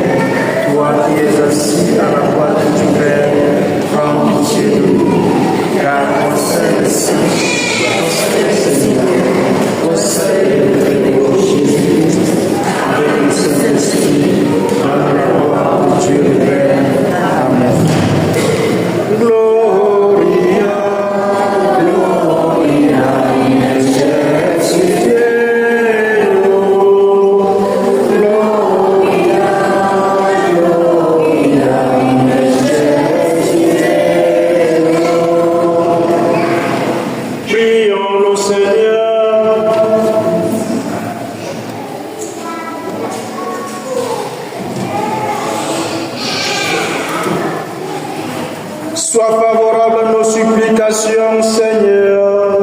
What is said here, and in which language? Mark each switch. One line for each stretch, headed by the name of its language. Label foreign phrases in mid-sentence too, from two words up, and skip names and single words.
French: Toi qui es assis à la droite du Père, prends pitié de nous, car conseil le Saint, conseil Seigneur, conseil le Très-Haut Jésus, avec le Saint-Esprit, dans la gloire de Dieu le Père. Amen.
Latin: Gloria, Gloria, in excelsis Deo. Gloria, Gloria, in excelsis Deo.
French: Prions le Seigneur. Sois favorable à nos supplications, Seigneur.